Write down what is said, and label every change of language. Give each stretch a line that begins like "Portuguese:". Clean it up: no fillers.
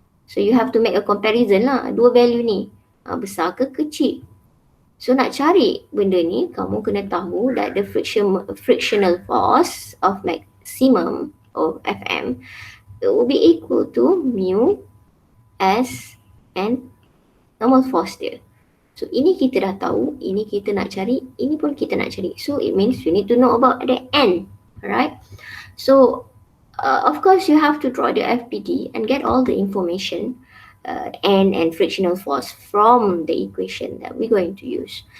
English: So you have to make a comparison lah,
Malay: dua value ni, besar ke kecil. So nak cari benda ni, kamu kena tahu
English: that the frictional force of maximum of Fm, it will be equal to mu S and normal force dia.
Malay: So ini kita dah tahu, ini kita nak cari, ini pun kita nak cari.
English: So it means you need to know about the N, alright? So of course you have to draw the FPD and get all the information, N and frictional force from the equation that we're going to use.